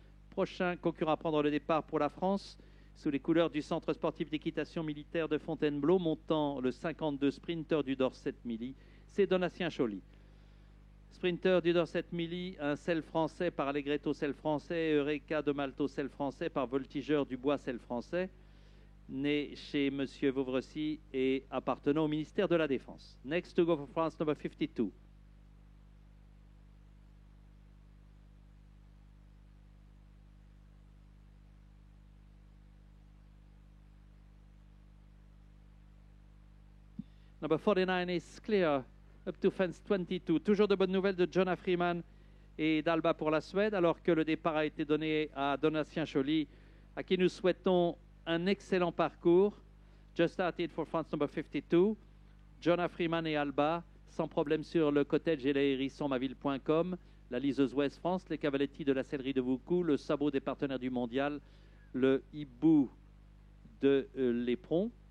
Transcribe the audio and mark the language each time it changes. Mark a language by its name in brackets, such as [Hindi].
[French] Prochain concurrent à prendre le départ pour la France, sous les couleurs du centre sportif d'équitation militaire de Fontainebleau, montant le 52 sprinter du Dorset Milly, c'est Donatien Choly. Sprinter du Dorset Milly, un sel français par Allegretto sel français, Eureka de Malto sel français par Voltigeur du Bois sel français, né chez Monsieur Vauvrecy et appartenant au ministère de la Défense. [English] Next to go for France, number 52. Number 49 is clear, up to fence 22. [French] Toujours de bonnes nouvelles de Jonah Freeman et d'Alba pour la Suède, alors que le départ a été donné à Donatien Choly, à qui nous souhaitons un excellent parcours. [English] Just started for France number 52. [French] Jonah Freeman et Alba, sans problème sur le cottage et l'hérissonmaville.com, la liseuse Ouest France, les cavaletti de la sellerie de Voucou, le sabot des partenaires du mondial, le hibou de l'Éperon.